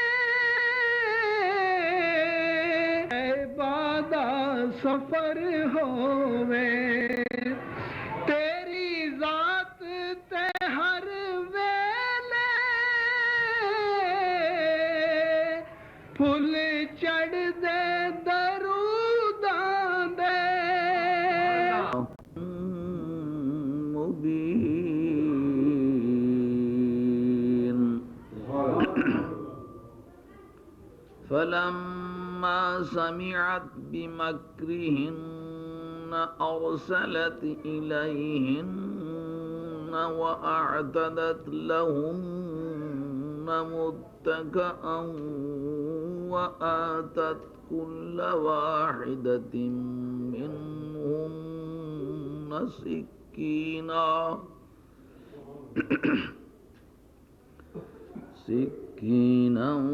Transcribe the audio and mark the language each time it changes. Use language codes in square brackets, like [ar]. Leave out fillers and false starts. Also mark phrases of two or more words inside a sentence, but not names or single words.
[pa] عبادہ سفر ہووے تیری ذات تے ہر ویلے پھل چڑھ دے دروداں دے [ar] مبین فلما سمعت بمكرهن أرسلت إليهن وأعتدت لهن متكئا وآتت كل واحدة منهن سكينا